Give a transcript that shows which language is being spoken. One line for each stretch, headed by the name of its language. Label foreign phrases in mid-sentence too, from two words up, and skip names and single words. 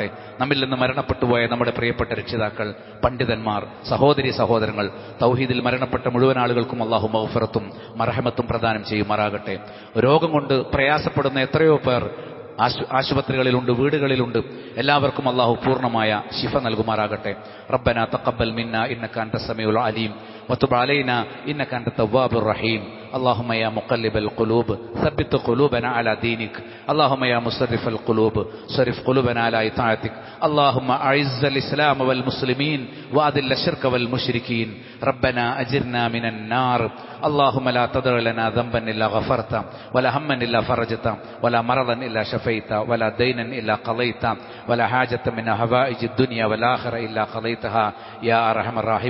Malayalam: നമ്മിൽ നിന്ന് മരണപ്പെട്ടുപോയ നമ്മുടെ പ്രിയപ്പെട്ട രക്ഷിതാക്കൾ, പണ്ഡിതന്മാർ, സഹോദരി സഹോദരങ്ങൾ, തൗഹീദിൽ മരണപ്പെട്ട മുഴുവൻ ആളുകൾക്കും അള്ളാഹു മഗ്ഫിറത്തും മർഹമത്തും പ്രദാനം ചെയ്യുമാറാകട്ടെ. രോഗം കൊണ്ട് പ്രയാസപ്പെടുന്ന എത്രയോ പേർ ആശുപത്രികളിലുണ്ട്, വീടുകളിലുണ്ട്. എല്ലാവർക്കും അള്ളാഹു പൂർണ്ണമായ ശിഫ നൽകുമാറാകട്ടെ.
Arabic: ربنا تقبل منا إنك أنت السميع العليم وتب علينا إنك أنت التواب الرحيم. اللهم يا مقلب القلوب ثبت قلوبنا على دينك. اللهم يا مصرف القلوب صرف قلوبنا على طاعتك. اللهم أعز الإسلام والمسلمين وأذل الشرك والمشركين. ربنا أجرنا من النار. اللهم لا تدع لنا ذنبا إلا غفرته ولا هما إلا فرجته ولا مرضا إلا شفيته ولا دينا إلا قضيته ولا حاجة من هوائج الدنيا والآخرة إلا قضيتها يا أرحم الراحمين.